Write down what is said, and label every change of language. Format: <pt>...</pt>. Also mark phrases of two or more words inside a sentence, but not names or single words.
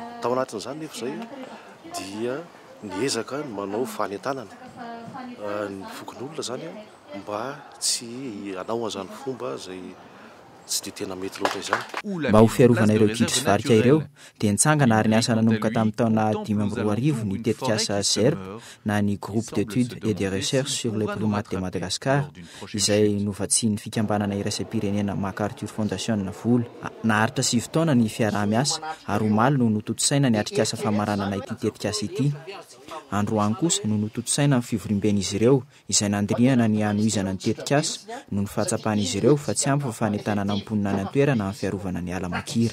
<mg>Tao anatin'izany nefa izay dia niezaka manao fanentanana ny fokon'olona zany mba tsy hanao an'izany fomba zay tsy dia tena mety loatra izany. Mba ho fiarovana ireo gidro sy varika ireo dia nitsangana ary niasa nanomboka tamin'ny taona 2012 ny tetikasa ZERP na ny</mg> <fr>groupe d'études et de recherche sur les primates de Madagascar</fr> <mg>izay novatsian'ny fikambanana iraisam-pirenena MacArthur Foundation na vola. Naharitra 7 taona ny fiaraha-miasa ary omaly no nototosaina ny atrikasa famaranana ity tetikasa ity. Androany kosa no nototosaina ny fivorimben'izy ireo izay nandiniana ny hanohizana ny tetikasa no ny fahatsapan'izy ireo fa tsy ampy fa fanentanana amponina ny antoerana amin'ny fiarovana ny Alamakira.</mg>